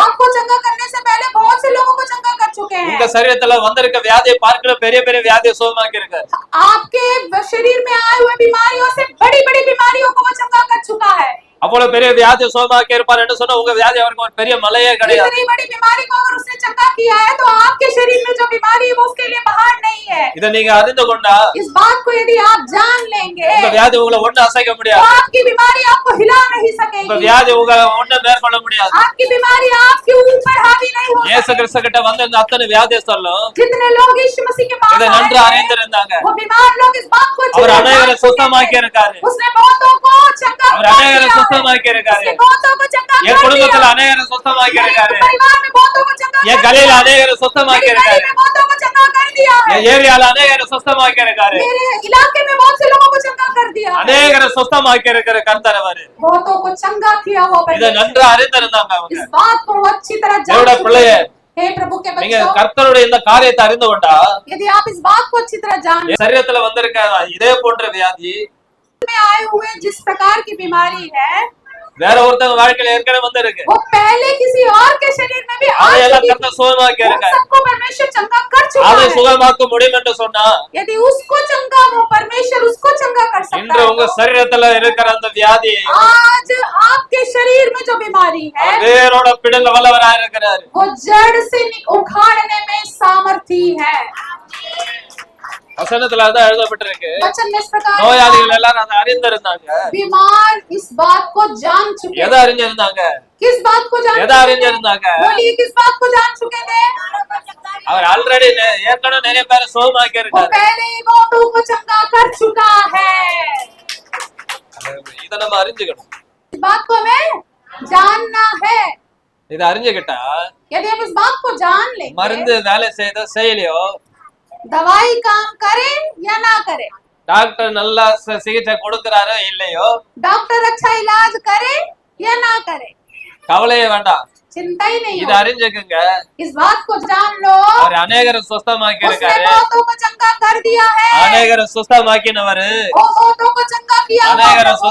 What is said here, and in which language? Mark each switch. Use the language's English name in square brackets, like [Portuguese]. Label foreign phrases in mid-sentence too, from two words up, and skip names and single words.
[Hindi] आपको चंगा करने से पहले बहुत से लोगों को चंगा कर चुके [Tamil] உங்க [Hindi] हैं। [Tamil] சரீரத்துல வந்திருக்க வியாதியை பார்க்கிற பெரிய பெரிய வியாதியை சுகமாக்கி இருக்காரு. [Hindi] आपके शरीर में आए हुए बीमारियों से बड़ी बड़ी बीमारियों को वो चंगा कर चुका है। [Tamil] அவ்வளவு பெரிய வியாதியை சுகமாக்கி இருப்பார் என்று சொன்னா உங்க வியாதி அவருக்கு ஒரு பெரிய மலையே கிடையாது. [Hindi] इतनी बड़ी बीमारी को अगर उसने चंगा किया है तो आपके शरीर में जो बीमारी है वो उसके लिए बाहर नहीं है। [Tamil] இதை நீங்க அறிந்து கொண்டா [Hindi] इस बात को यदि आप जान लेंगे [Tamil] உங்க வியாதி உங்களை ஒண்ணு அசைக்க [Hindi] तो [Tamil] முடியாது. [Hindi] आपकी बीमारी आपको हिला नहीं [Tamil] உங்க [Hindi] सकेगी। [Tamil] வியாதி உங்களை ஒண்ணு மேற்கொள்ள முடியாது. [Hindi] आपकी बीमारी आपके ऊपर हावी नहीं हो [Tamil] இயேசு [Hindi] सकेगी। [Tamil] கிறிஸ்து கிட்ட வந்து இந்த அத்தனை வியாதியஸ்தர்களும் [Hindi] जितने लोग यीशु मसीह के पास [Tamil] இதை [Hindi] आए [Tamil] நன்று [Hindi] हैं, [Tamil] அறிந்திருந்தாங்க. [Hindi] वो बीमार लोग इस बात को अच्छी [Tamil] அவர் [Hindi] तरह [Tamil] அநேகரை [Hindi] जान चुके [Tamil] சுத்தமாக்கி [Hindi] थे। [Tamil] இருக்காரு. [Hindi] उसने बहुतों को चंगा [Tamil] அவர் [Hindi] कर [Tamil] அநேகரை [Hindi] दिया है। [Tamil] சுத்தமாக்கி இருக்காரு. [Hindi] उसने बहुतों को चंगा [Tamil] என் [Hindi] कर [Tamil] குடும்பத்துல [Hindi] दिया। [Tamil] அநேகரை சுத்தமாக்கி [Hindi] मेरे [Tamil] இருக்காரு. [Hindi] परिवार में बहुतों को चंगा [Tamil] என் [Hindi] कर [Tamil] கலையில [Hindi] दिया। [Tamil] அநேகரை சுத்தமாக்கி [Hindi] मेरी [Tamil] இருக்காரு. [Hindi] गली में बहुतों को चंगा कर दिया है। [Tamil] என் ஏரியால அநேகரை சுத்தமாக்கி இருக்காரு. [Hindi] मेरे इलाके में बहुत से लोगों को चंगा कर दिया है। [Tamil] அநேகரை சுத்தமாக்கி இருக்கிற கர்த்தர் அவரு. [Hindi] बहुतों को चंगा किया हुआ [Tamil] இதை [Hindi] परमेश्वर। [Tamil] நன்று அறிந்திருந்தாங்க அவங்க. [Hindi] इस बात को वो अच्छी तरह जान [Tamil] தேவனுடைய [Hindi] चुके [Tamil] பிள்ளையே, [Hindi] हैं। हे प्रभु के [Tamil] நீங்க [Hindi] बच्चों, [Tamil] கர்த்தருடைய இந்த காரியத்தை அறிந்து கொண்டா [Hindi] यदि आप इस बात को अच्छी तरह जान [Tamil] என் சரீரத்துல வந்திருக்க இதே போன்ற வியாதி [Hindi] में आए हुए जिस प्रकार की बीमारी है [Tamil] வேற ஒருத்தங்க வாழ்க்கையில ஏற்கனவே வந்திருக்கு. [Hindi] वो पहले किसी और के शरीर में भी आ [Tamil] அதையெல்லாம் [Hindi] चुकी [Tamil] கர்த்தர் சுகமாக்கி [Hindi] थी। उन [Tamil] இருக்காரு. [Hindi] सबको परमेश्वर चंगा कर चुका [Tamil] அதை [Hindi] है। [Tamil] சுகமாக்க முடியும் என்று சொன்னா [Hindi] यदि उसको चंगा वो परमेश्वर उसको चंगा कर सकता [Tamil] இன்று [Hindi] है [Tamil] உங்க [Hindi] तो [Tamil] சரீரத்துல இருக்கிற அந்த வியாதி [Hindi] आज आपके शरीर में जो बीमारी है [Tamil] வேரோட பிடுங்க வல்லவராக இருக்கிறார். [Hindi] वो जड़ से उखाड़ने में सामर्थी है। [Tamil] வசனத்துல அதான் எழுதப்பட்டிருக்கு. [Hindi] वचन में इस प्रकार [Tamil] நோயாளிகள் எல்லாரும் அதை அறிந்திருந்தாங்க. [Hindi] बीमार इस बात को जान चुके [Tamil] எதை அறிஞ்சிருந்தாங்க? [Hindi] किस बात को जान [Tamil] எதை [Hindi] चुके थे? [Tamil] அறிஞ்சிருந்தாங்க? [Hindi] बोलिए किस बात को जान चुके थे? [Tamil] அவர் ஆல்ரெடி ஏற்கனவே நிறைய பேரை சுகமாக்கி [Hindi] वो [Tamil] இருக்காரு. [Hindi] पहले ही बहुतों को चंगा कर चुका है। [Tamil] இதை நம்ம அறிஞ்சுக்கணும். [Hindi] इस बात को हमें जानना है। [Tamil] இதை அறிஞ்சுக்கிட்டா [Hindi] यदि हम इस बात को जान लेंगे [Tamil] மருந்து வேலை செய்த செயலியோ [Hindi] दवाई काम करे या ना करे, [Tamil] டாக்டர் நல்லா சிகிச்சை கொடுக்கறாரோ இல்லையோ [Hindi] डॉक्टर अच्छा इलाज करे या ना करे, [Tamil] கவலையே வேண்டாம். [Hindi] चिंता ही नहीं [Tamil] இதை [Hindi] हो। [Tamil] அறிஞ்சுக்குங்க. [Hindi] इस बात को जान लो, [Tamil] அவர் அநேகரை சுத்தமாக்கி [Hindi] उसने [Tamil] இருக்காரு. [Hindi] बहुतों को चंगा कर दिया है। [Tamil] அநேகரை சுத்தமாக்கினவரு [Hindi] वो बहुतों को चंगा किया हुआ [Tamil] அநேகரை [Hindi] प्रभु,